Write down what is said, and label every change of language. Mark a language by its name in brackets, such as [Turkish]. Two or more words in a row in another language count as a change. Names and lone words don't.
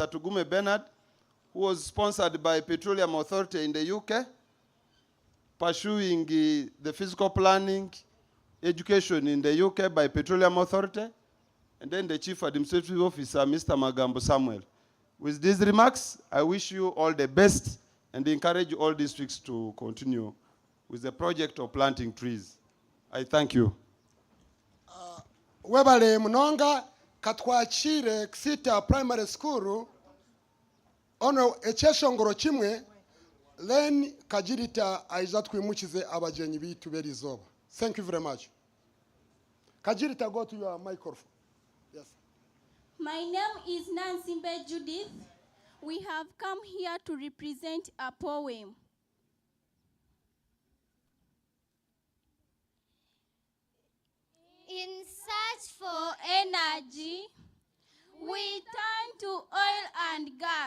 [English] Tugume Bernard, who was sponsored by Petroleum Authority in the UK, pursuing the physical planning education in the UK by Petroleum Authority, and then the Chief Administrative Officer, Mr. Magambo Samuel. With these remarks, I wish you all the best and encourage all districts to continue with the project of planting trees. I thank you. [Nyankole] Webale Munonga katwachire Kisita Primary School ono echeshongoro chimwe then Kajirita aiza twimuchize abajenyi bitu berizoba. [English] Thank you very much. Kajirita, go to your microphone. Yes. My name is Nansimbe Judith. We have come here to represent a poem. In search for energy, we turn to oil and gas.